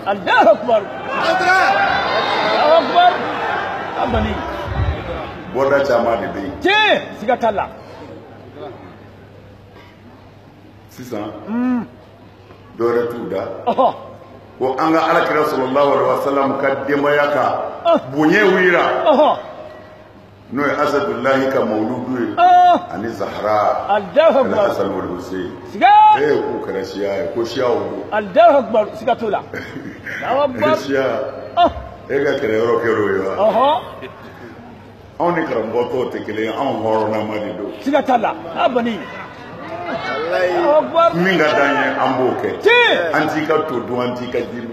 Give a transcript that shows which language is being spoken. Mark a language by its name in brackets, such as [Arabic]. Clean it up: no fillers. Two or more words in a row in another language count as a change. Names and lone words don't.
[Arabic] الله أكبر الله أكبر أباني [Bambara] bɔda caman de bɛ yen siga t'a la sisan dɔwɛrɛ t'u da ko an ka alakira [Arabic] صلى الله عليه وسلم [Bambara] ka denbaya ka bonya wira n'o ye asadullahi ka mawludu ye ani zahra [Arabic] الله أكبر حسن والحسين [Bambara] siga k'u kɛra siya ye ko siya o don [Arabic] الله أكبر [Bambara] siga t'o la [Arabic] الله أكبر [Bambara] siya e ka kɛlɛyɔrɔ kɛra o ye wa anw ni karamɔgɔ tɔw tɛ kelen ye anw hɔrɔnama de don siga t'a la abani min ka d'an ye an b'o kɛ an t'i ka to dun an t'i ka jiri